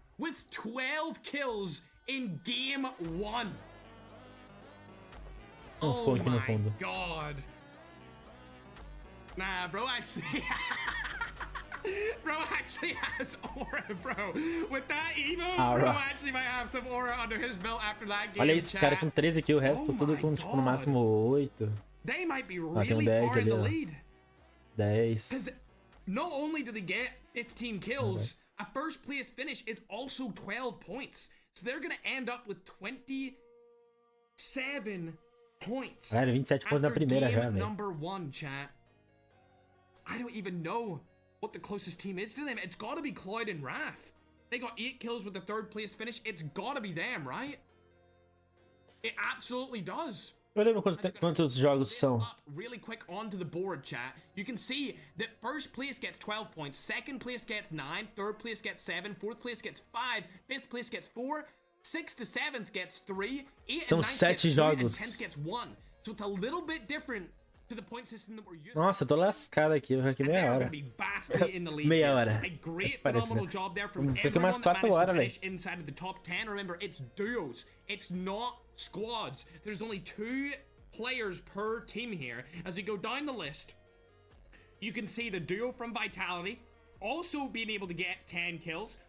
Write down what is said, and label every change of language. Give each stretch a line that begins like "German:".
English: with 12 kills in game 1. Oh my god. Nah, bro actually... bro actually has aura, bro. With that emo, bro actually might have some aura under his belt after that game.
Portuguese: Olha isso, os caras com 13 kills, o resto tudo com, tipo, no máximo 8.
English: They might be really far in the lead. 10. Because not only do they get 15 kills, a first place finish is also 12 points. So they're going to end up with 27 points.
Portuguese: Cara, 27 pontos na primeira já, velho.
English: Number 1, chat. I don't even know what the closest team is to them. It's got to be Cloud and Wrath. They got 8 kills with the 3rd place finish. It's got to be them, right? It absolutely does.
Portuguese: Eu lembro quantos jogos são.
English: Really quick onto the board, chat. You can see that first place gets 12 points, second place gets 9, third place gets 7, fourth place gets 5, fifth place gets 4, sixth to 7th gets 3, 8th and 9th gets 2, and 10th gets 1. So it's a little bit different to the point system that we're used.
Portuguese: Nossa, eu tô lascado aqui, eu aqui meia hora. Meia hora.
English: A great phenomenal job there from
Portuguese: Fica umas 4 horas, velho.
English: Inside of the top 10. Remember, it's duos. It's not squads. There's only 2 players per team here. As we go down the list, you can see the duo from Vitality also being able to get 10 kills.